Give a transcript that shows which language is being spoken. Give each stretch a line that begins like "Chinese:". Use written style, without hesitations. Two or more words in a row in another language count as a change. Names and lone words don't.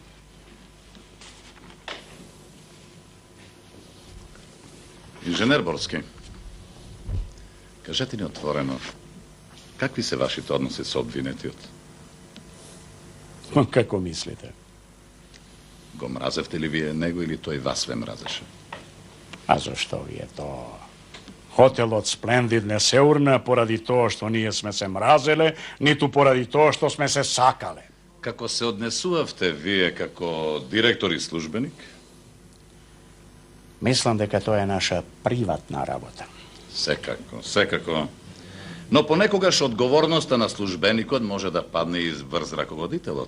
Macedonian: Инженер Борски, кажете ни отворено, какви се вашите односи со обвинетиот? Како мислите? Го мразевте ли вие него или тој вас ве мразеше? А зашто ви е тоа? Хотелот Сплендид не се урна pоради тоа што ние сме се мразеле, ниту поради тоа што сме се сакале. Како се однесувавте вие како директор и службеник? Мислам дека тоа е наша приватна работа. Секако, секако. Но понекогаш одговорноста на службеникот може да падне и врз раководителот.